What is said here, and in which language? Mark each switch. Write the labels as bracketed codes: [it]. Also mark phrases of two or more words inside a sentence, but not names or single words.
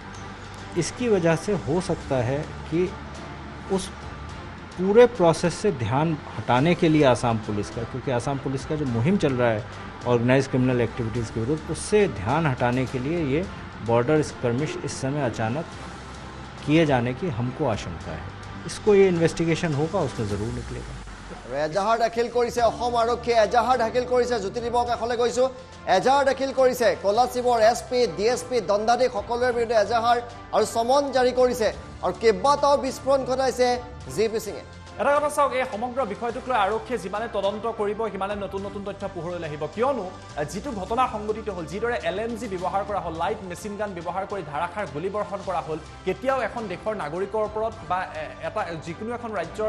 [hi] है इसकी वजह से हो सकता है कि उस पूरे प्रोसेस से ध्यान हटाने के लिए आसाम पुलिस का क्योंकि आसाम पुलिस का जो मुहिम चल रहा है [en] organize criminal activities [hi] के विरुद्ध उससे ध्यान हटाने के लिए ये [en] border skirmish [hi] इस समय अचानक किए जाने की हमको आशंका है इसको ये इन्वेस्टिगेशन होगा उसमें ज़रूर निकलेगा [as] এজাহাৰ দাখিল কৰিছে অসম আৰক্ষীয়ে এজাহাৰ দাখিল কৰিছে জ্যোতিদিবৰ কাষলৈ গৈছোঁ এজাহাৰ দাখিল কৰিছে কোলাশিবৰ এছপি ডিএছপি দণ্ডাধীশ সকলোৰে বিৰুদ্ধে এজাহাৰ আৰু সমন জাৰি কৰিছে আৰু কেইবাটাও বিস্ফোৰণ ঘটাইছে জিপি সিঙে এটা কথা চাওক এই সমগ্ৰ বিষয়টোক লৈ আৰক্ষীয়ে যিমানে তদন্ত কৰিব সিমানে নতুন নতুন তথ্য পোহৰলৈ আহিব কিয়নো যিটো ঘটনা সংঘটিত হ'ল যিদৰে এলএমজি ব্যৱহাৰ কৰা হ'ল [en] light machine gun [as] ব্যৱহাৰ কৰি ধাৰাসাৰ গুলীবৰ্ষণ কৰা হ'ল কেতিয়াও এখন দেশৰ নাগৰিকৰ ওপৰত বা এটা যিকোনো এখন ৰাজ্যৰ